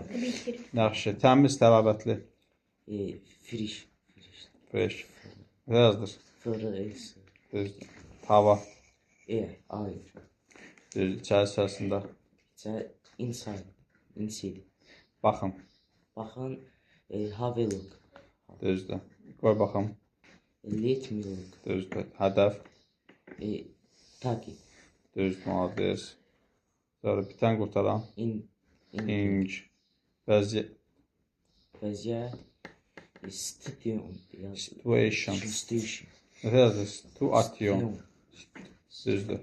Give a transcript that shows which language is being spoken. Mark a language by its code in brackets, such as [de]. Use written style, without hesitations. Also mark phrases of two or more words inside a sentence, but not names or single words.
[az] Yaxşı. Təmiz, təravətli. [en] Friş. [az] Fresh. Nə yazılır? F, R, S. Düzdür. Hava. Ay. Düzdür. İçərisində. [en] Inside. [az] Baxın. Baxın. [en] Have a look. [az] Düzdür. Qoy baxım. [en] Let me look. [az] Düzdür. Hədəf. Taki. Düzdür. Malades. Sonra bitən qurtaran. İnc. Vəziyyət. Situation. Nə yazılır? Situation. Düzdür.